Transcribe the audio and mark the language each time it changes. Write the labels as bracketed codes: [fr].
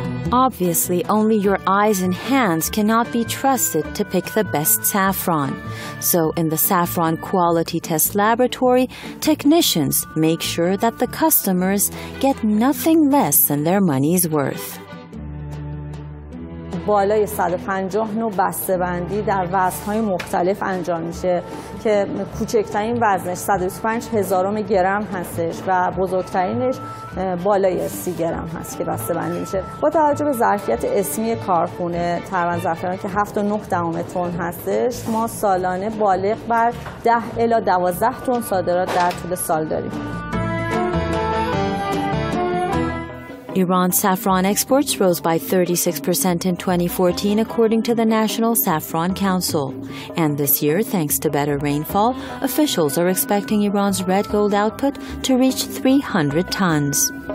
[en] Obviously, only your eyes and hands cannot be trusted to pick the best saffron. So in the saffron quality test laboratory, technicians make sure that the customers get nothing less than their money's worth. [fa] بالای 150 نوع بسته‌بندی در وزن‌های مختلف انجام میشه که کوچکترین وزنش 125 هزارم گرم هستش و بزرگترینش بالای 30 گرم هست که بسته‌بندی میشه. با توجه به ظرفیت اسمی کارخونه تقریباً ظرفیتی که 7.9 تن هستش، ما سالانه بالغ بر 10 الی 12 تن صادرات در طول سال داریم. [en] Iran's saffron exports rose by 36% in 2014 according to the National Saffron Council. And this year, thanks to better rainfall, officials are expecting Iran's red gold output to reach 300 tons.